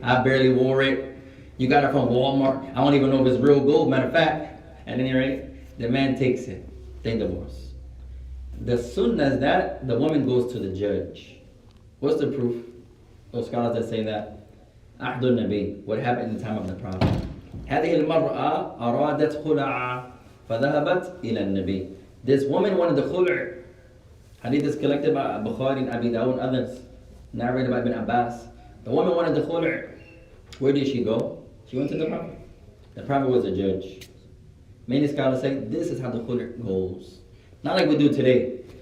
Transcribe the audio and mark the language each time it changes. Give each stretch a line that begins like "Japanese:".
English: I barely wore it. You got it from Walmart. I don't even know if it's real gold, matter of fact. At any rate, the man takes it. They divorce. The sunnah is that the woman goes to the judge. What's the proof? Those scholars that say that. Ahdul Nabi, what happened in the time of the Prophet.
Arabic: هذه المرأة أرادت خلعا فذهبت إلى النبي.
English: This woman wanted the khul'. Hadith is collected by Bukhari and Abi Dawud and others, narrated by Ibn Abbas. The woman wanted the khul'. Where did she go? She went to the Prophet. The Prophet was a judge. Many scholars say this is how the khul' goes. Not like we do today.